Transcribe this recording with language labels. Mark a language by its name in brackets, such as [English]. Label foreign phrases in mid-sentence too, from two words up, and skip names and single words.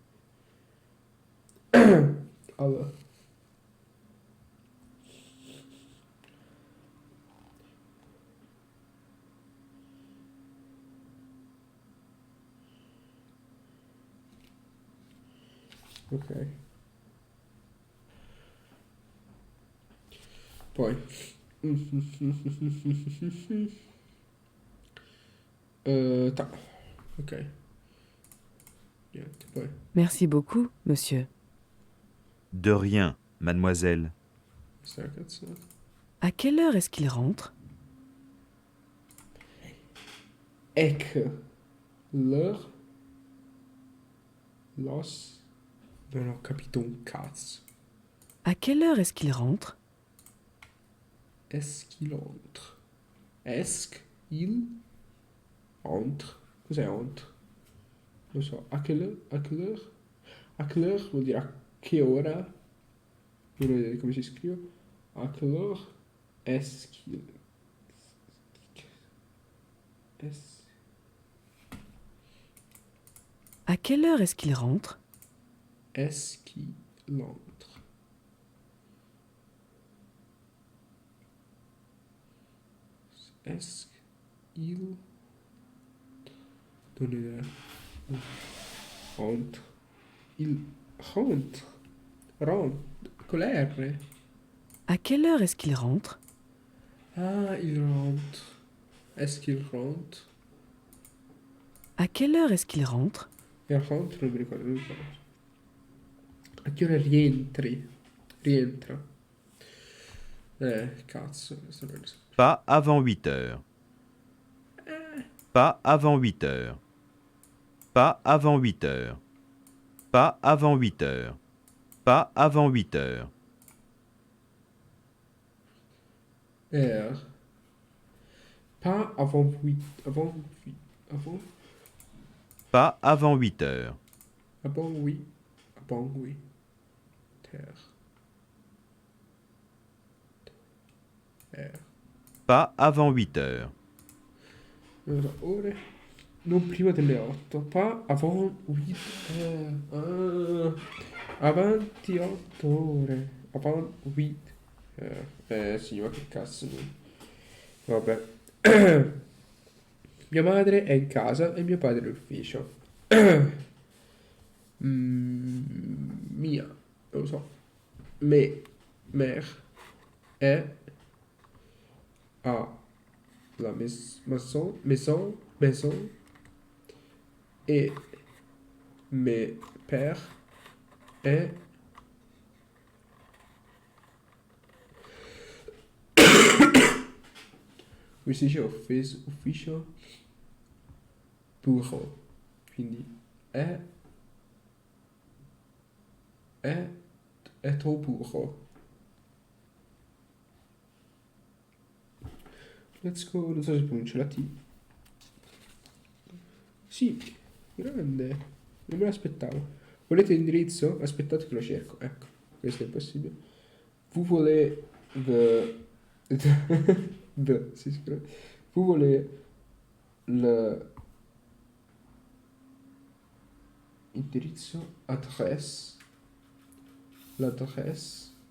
[Italian] Allora. Ok. Poi. Ta. Ok. Niente, poi. [French] Merci beaucoup, monsieur. De rien, mademoiselle. [Italian] Questa è la cazzata. [French] À quelle heure est-ce qu'il rentre? Ec. L'heure. Los. [Italian] Non ho capito un cazzo. [French] À quelle heure est-ce qu'il rentre? Est-ce qu'il entre? Est-ce qu'il entre? Cos'è entre? [Italian] Non so. [French] A quelle heure? A quelle heure? A quelle heure [Italian] vuol dire a che ora? Non ho idea di come si scrive. [French] A quelle heure? Est-ce qu'il... Est-ce... À quelle heure est-ce qu'il rentre? Est-ce qu'il entre? Est-ce qu'il... [Italian] Non ho idea. [French] Rentre. Il rentre. Rentre. [Italian] Con la R. [French] À quelle heure est-ce qu'il rentre? Ah, il rentre. Est-ce qu'il rentre? À quelle heure est-ce qu'il rentre? Il rentre, [Italian] non mi ricordo, non mi ricordo. A che ora rientri? Rientra. Cazzo, questo non lo so. [French] Pas avant 8 heures. Pas avant 8 heures. Pas avant 8 heures. Pas avant 8 heures. Pas avant 8 heures. Pas avant 8. Avant 8. Avant. Pas avant 8 heures. Avant oui. Avant oui. Terre. Pas avant 8 heures. [Italian] Non lo so, ore. Non prima delle 8. [French] Pas avant 8. [Italian] Avanti 8 ore. Avant 8. Sì, ma che cazzo. Vabbè. Mia madre è in casa e mio padre è in ufficio. Mia, non lo so. [French] Mère è a la maison. et mes pères et ufficio, ufficio, bureau. [Italian] Quindi è, è tuo bureau. [English] Let's go, [Italian] non so se pronuncio la T. Sì, grande. Non me l'aspettavo. Volete l'indirizzo? Aspettate che lo cerco. Ecco, questo è possibile. [French] Vous voulez [Italian] si scrive. [French] Vous voulez l'indirizzo, adresse, l'adresse.